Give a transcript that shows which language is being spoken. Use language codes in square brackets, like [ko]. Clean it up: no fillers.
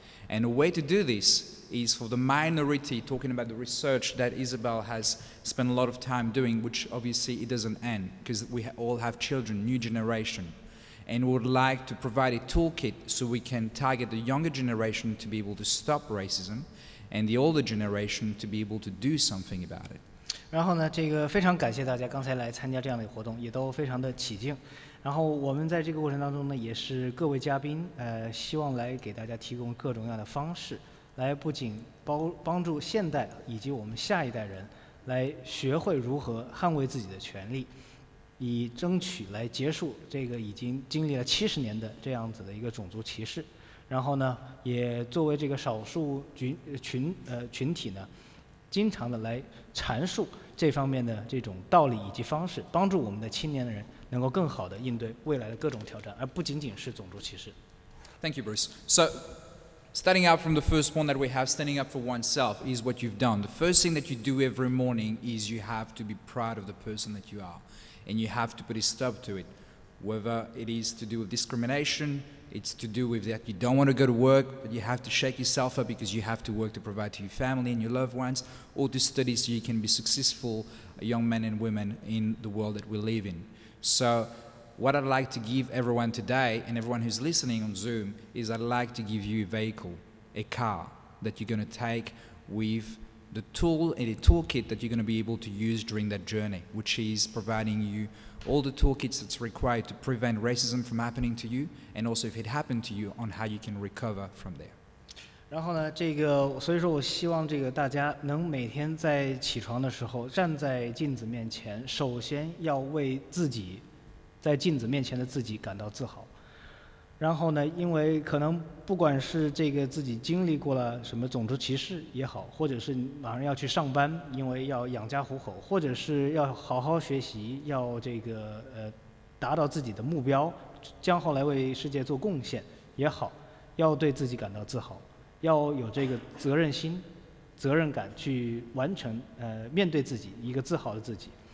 [en] And a way to do this is for the minority, talking about the research that Isabel has spent a lot of time doing, which obviously it doesn't end, because we all have children, new generation, and would like to provide a toolkit so we can target the younger generation to be able to stop racism, and the older generation to be able to do something about it. [zh] 然后呢，这个非常感谢大家刚才来参加这样的活动，也都非常的起劲。然后我们在这个过程当中呢，也是各位嘉宾，希望来给大家提供各种各样的方式，来不仅帮助现代以及我们下一代人来学会如何捍卫自己的权利，以争取来结束这个已经经历了70年的这样子的一个种族歧视。然后呢，也作为这个少数群体呢，经常的来阐述这方面的这种道理以及方式，帮助我们的青年人能够更好的应对未来的各种挑战，而不仅仅是种族歧视。 [en] Thank you, Bruce. So, starting out from the first point that we have, standing up for oneself, is what you've done. The first thing that you do every morning is you have to be proud of the person that you are, and you have to put a stop to it. Whether it is to do with discrimination, it's to do with that you don't want to go to work, but you have to shake yourself up because you have to work to provide to your family and your loved ones, or to study so you can be successful young men and women in the world that we live in. So, what I'd like to give everyone today, and everyone who's listening on Zoom, is I'd like to give you a vehicle, a car, that you're going to take with the tool and a toolkit that you're going to be able to use during that journey, which is providing you all the toolkits that's required to prevent racism from happening to you, and also if it happened to you, on how you can recover from there. [zh] 然后呢，所以说我希望大家能每天在起床的时候站在镜子面前，首先要为自己在镜子面前的自己感到自豪。然后呢，因为可能不管是自己经历过了什么种族歧视也好，或者是马上要去上班，因为要养家糊口，或者是要好好学习，要达到自己的目标，将后来为世界做贡献也好，要对自己感到自豪，要有责任心、责任感去完成面对自己一个自豪的自己。